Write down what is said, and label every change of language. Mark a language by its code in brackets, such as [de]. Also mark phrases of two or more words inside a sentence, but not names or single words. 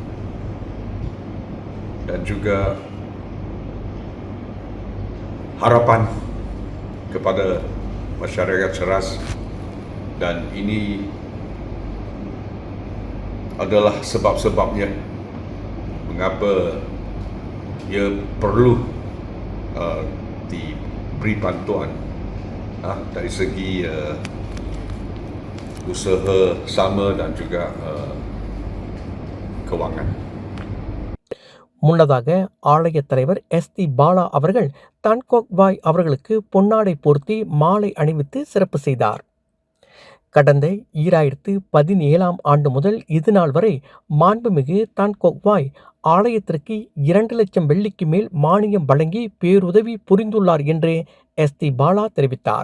[ms] dan juga harapan kepada masyarakat Ceras, dan ini adalah sebab-sebabnya mengapa ia perlu diberi bantuan dari segi usaha sama dan juga kewangan. [ta] முன்னதாக ஆலய தலைவர் எஸ்தி பாலா அவர்கள் தான் கோக் வாய் அவர்களுக்கு பொன்னாடை போர்த்தி மாலை அணிவித்து சிறப்பு செய்தார். கடந்த 2017 ஆண்டு முதல் இதுநாள் வரை மாண்புமிகு தான் கோக் வாய் ஆலயத்திற்கு 2 லட்சம் வெள்ளிக்கு மேல் மானியம் வழங்கி பேருதவி புரிந்துள்ளார் என்று எஸ்தி பாலா தெரிவித்தார்.